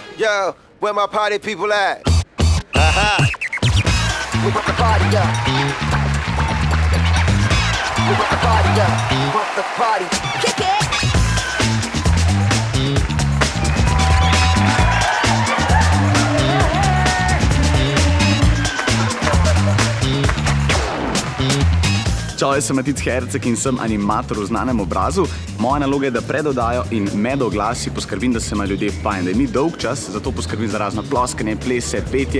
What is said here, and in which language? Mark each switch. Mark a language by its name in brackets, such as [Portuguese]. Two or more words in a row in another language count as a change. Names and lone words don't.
[English] girl, where my party people at? Aha. We put the party up. We put the party up. We put the party. Kick it. [Slovenian] Čau, jaz sem Matic Herceg in sem animator v znanem obrazu. Moja naloga je, da pred oddajo in med oglasi poskrbim, da se imajo ljudje fajn, da je ni dolg čas, zato poskrbim za razno ploskanje, plese, petje.